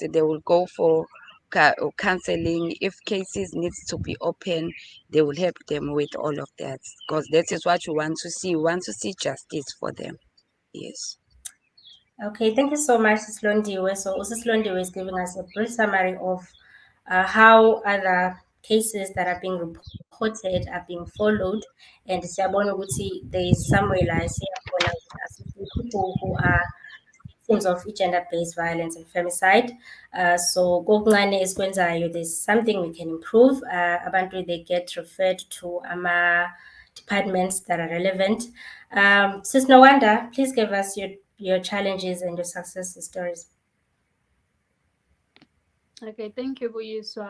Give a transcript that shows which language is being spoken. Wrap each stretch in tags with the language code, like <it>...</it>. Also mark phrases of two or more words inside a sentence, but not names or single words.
<en>They will go for counseling. If cases needs to be open, they will help them with all of that, because that is what you want to see. You want to see justice for them. Yes. Okay, thank you so much, Sis Londiwe. So Sis Londiwe is giving us a brief summary of how other cases that are being reported are being followed, and</en> <zu>siyabona ukuthi</zu> <en>there is somewhere</en> <zu>la siyakhona</zu> <en>assisting people who are victims of gender-based violence and femicide.</en> <zu>So kokuncane esikwenzayo,</zu> <en>there's something we can improve. Abantu, they get referred to departments that are relevant. Sis Nwanda, please give us your challenges and your success stories. Okay, thank you, Buyiswa.</en>